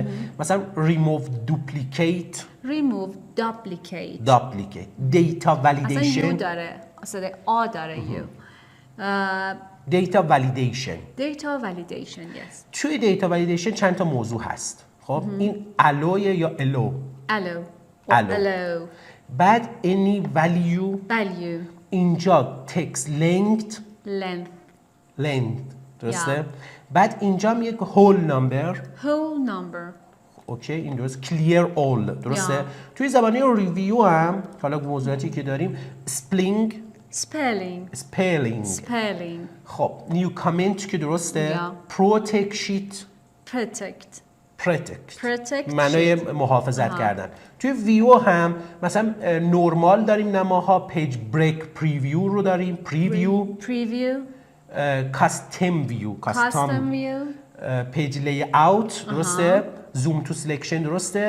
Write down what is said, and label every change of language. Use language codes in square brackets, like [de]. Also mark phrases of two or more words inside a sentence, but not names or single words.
[en] مثلا remove duplicate. Remove duplicate. [fa] دیتا اصلا والیدیشن. یو داره. اصلا آ داره یو. [en] data validation. Data validation. Yes. [fa] توی [en] data validation [fa] چند تا موضوع هست. خب این الو یا الو. [en] Allow. Allow. Allow. بعد any value. Value. [fa] اینجا [en] text length [fa] درسته؟ بعد اینجا هم یک [en] whole number. Whole number. [fa] اوکی این درست. [en] clear all درسته؟ [fa] یا. توی زبانه ریویو هم حالا موضوعاتی که داریم [en] Spelling. [fa] spelling. خب [en] new comment [fa] که درسته؟ یا. [en] protect sheet. Protect. [fa] معنای محافظت کردن. توی ویو هم مثلا نورمال داریم نماها. [en] page break preview [fa] رو داریم. [en] Preview. custom view. Custom view. page layout [fa] درسته؟ [en] zoom to selection [fa] درسته؟